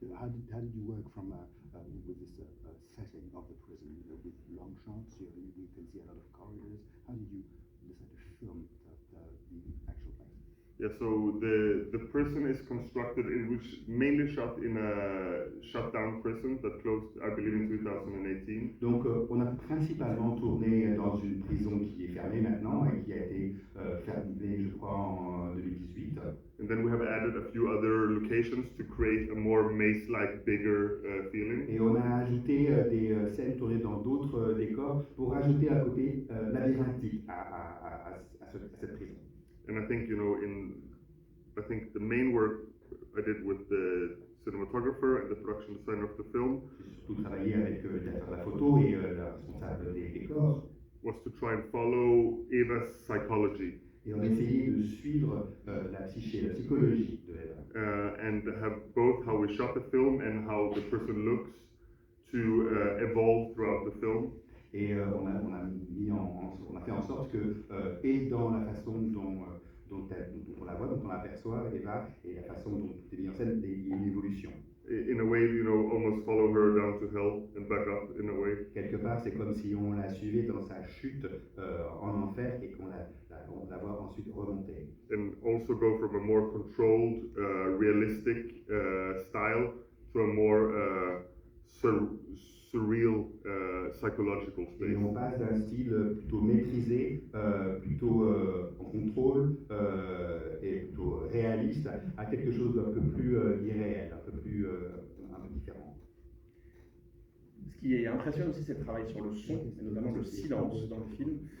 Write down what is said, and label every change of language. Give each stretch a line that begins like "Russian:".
English: How did you work from with this setting of the prison with long shots? You can see a lot of corridors. How did you decide to film the actual place? Yeah, so the prison is constructed which mainly shot in a shut down prison that closed, I believe, in 2018.
French: Donc on a principalement tourné dans une prison qui est fermée maintenant et qui a été fermée, je crois, en 2018.
English: And then we have added a few other locations to create a more maze-like, bigger feeling.
French: Et on a ajouté des scènes tournées dans d'autres décors pour ajouter un côté labyrinthique à cette prison.
English: And I think, I think the main work I did with the cinematographer and the production designer of the film
French: J'ai surtout travaillé avec le directeur de la photo et la responsable des décors.
English: was to try and follow Eva's psychology.
French: Et on a essayé de suivre la psyché, la psychologie de Eva.
English: And have both how we shot the film and how the person looks to evolve throughout the film.
French: Et on a fait en sorte que, et dans la façon dont on la voit, dont on l'aperçoit, Eva, et la façon dont tout est mis en scène, il y a une évolution.
English: In a way, almost follow her down to hell and back up in a way.
French: Quelque part, c'est comme si on la suivait dans sa chute en enfer et qu'on la voit ensuite remonter.
English: And also go from a more controlled, realistic style to a more surreal psychological space.
French: Et on passe d'un style plutôt maîtrisé, plutôt en contrôle et plutôt réaliste à quelque chose d'un peu plus irréel, un peu différent. Ce qui impressionne aussi, c'est le travail sur le son, et notamment le silence dans le film.